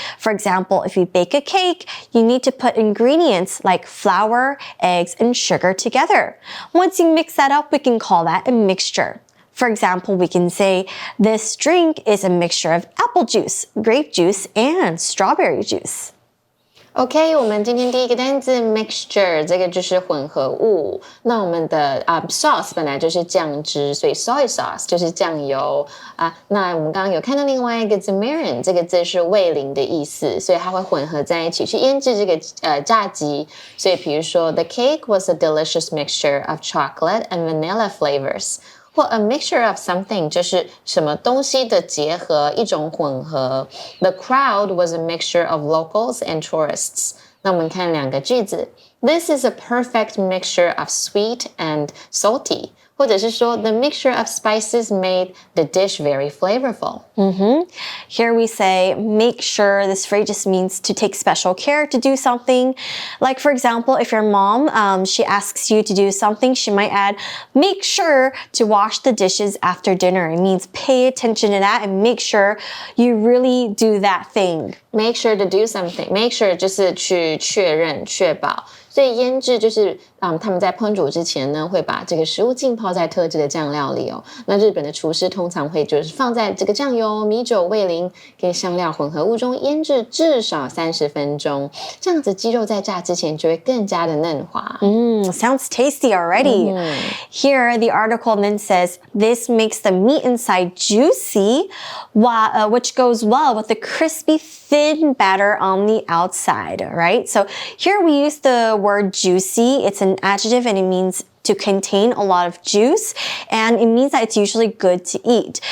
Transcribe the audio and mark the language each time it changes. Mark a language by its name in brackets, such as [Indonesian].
[English] For example, if you bake a cake, you need to put ingredients like flour, eggs, and sugar together. Once you mix that up, we can call that a mixture. For example, we can say, this drink is a mixture of apple juice, grape juice, and strawberry juice. [Chinese] OK， 我们今天第一个单字 mixture， 这个就是混合物。那我们的sauce 本来就是酱汁，所以 soy sauce 就是酱油啊。那我们刚刚有看到另外一个字 mirin， 这个字是味淋的意思，所以它会混合在一起去腌制这个炸鸡。所以比如说 [English] the cake was a delicious mixture of chocolate and vanilla flavors。 [Chinese] 或 [English] a mixture of something [Chinese] 就是什么东西的结合，一种混合。 [English] The crowd was a mixture of locals and tourists. [Chinese] 那我们看两个句子。 [English] This is a perfect mixture of sweet and salty. [Chinese] 或者是说 [English] the mixture of spices made the dish very flavorful. Here we say make sure. This phrase just means to take special care to do something. Like for example, if your mom, she asks you to do something, she might add, make sure to wash the dishes after dinner. It means pay attention to that and make sure you really do that thing. Make sure to do something. Make sure [Chinese] 就是去确认、确保。所以腌制就是他们在烹煮之前呢，会把这个食物浸泡在特制的酱料里哦。那日本的厨师通常会就是放在这个酱油、米酒、味淋跟香料混合物中腌制至少30分钟，这样子鸡肉在炸之前就会更加的嫩滑。 [English] Sounds tasty already. Here, the article then says, this makes the meat inside juicy, which goes well with the crispy, thin batter on the outside, right? So here we use the word juicy. It's an adjective and it means to contain a lot of juice, and it means that it's usually good to eat.